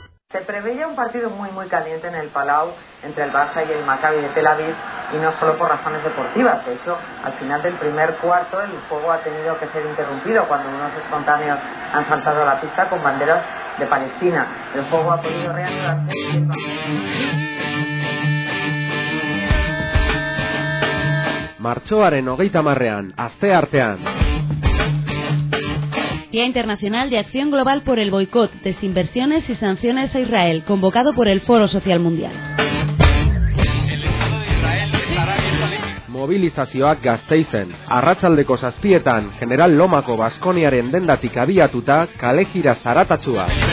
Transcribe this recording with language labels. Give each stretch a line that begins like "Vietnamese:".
Spanish: Se preveía un partido muy muy caliente en el Palau entre el Barça y el Maccabi de Tel Aviv, y no solo por razones deportivas. De hecho, al final del primer cuarto el juego ha tenido que ser interrumpido cuando unos espontáneos han saltado a la pista con banderas de Palestina. El juego ha podido reanudarse.
Basque: Martxoaren 30ean, azte artean.
Spanish: Día Internacional de Acción Global por el Boicot, Desinversiones y Sanciones a Israel, convocado por el Foro Social Mundial.
Basque: Mobilizazioak Gasteizen, arratsaldeko 7:00, General Lomako Baskoniaren dendatik abiatuta, kalejira zaratatsua.